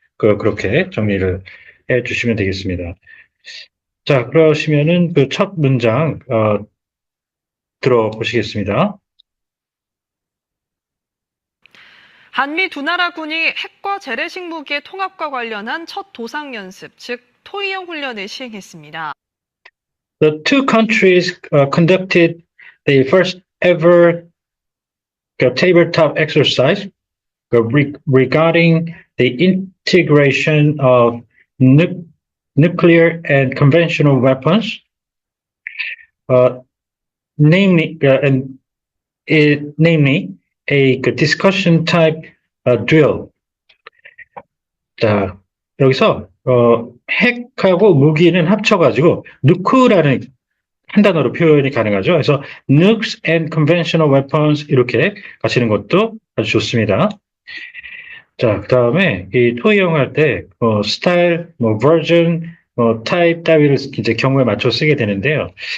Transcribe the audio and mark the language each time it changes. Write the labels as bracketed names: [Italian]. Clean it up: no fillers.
[Korean] 그렇게 정리를 해 주시면 되겠습니다. 자, 그러시면은 그 첫 문장 들어보시겠습니다. 한미 두 나라 군이 핵과 재래식 무기의 통합과 관련한 첫 도상 연습, 즉 토이형 훈련을 시행했습니다. [English] The two countries conducted the first ever tabletop exercise regarding the integration of nuclear and conventional weapons, namely a discussion type drill. [Korean] 자, 여기서 핵하고 무기는 합쳐가지고 누크라는 한 단어로 표현이 가능하죠. 그래서 [English] nukes and conventional weapons [Korean] 이렇게 가시는 것도 아주 좋습니다. 자, 그 다음에 이 토의형 할 때 스타일, 버전, 타입 따위를 이제 경우에 맞춰 쓰게 되는데요.